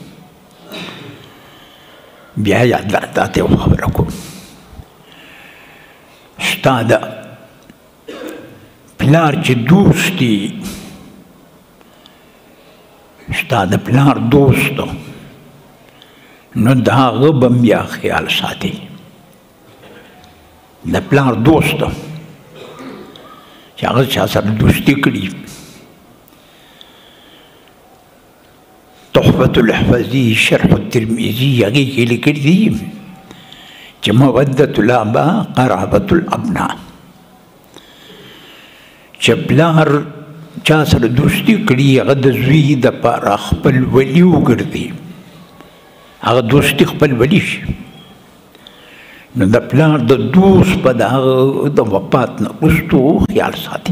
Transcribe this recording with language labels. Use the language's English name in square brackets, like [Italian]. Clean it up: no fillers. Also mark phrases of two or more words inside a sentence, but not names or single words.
[Pashto] بیا یاد درته ته یوه خبره کوم، ستا د پلار چې دوست دي، ستا د پلار دوست نو د هغه به بیا خیال ساتي. د پلار دوست چې هغه چا سره دوستي کړي، تحفة الحفظي شرح الترمذي هغې کې لیکلي دي چې [Arabic] مودة الآباء قرابة الأبناء. [Pashto] چې پلار چا سره دوستي کړي هغه د زوی دپاره خپل ولي وګرځي، هغه دوستي خپل ولي شي. نو د پلار د دوست په د هغه د وفات نه وروستو خیال ساتي.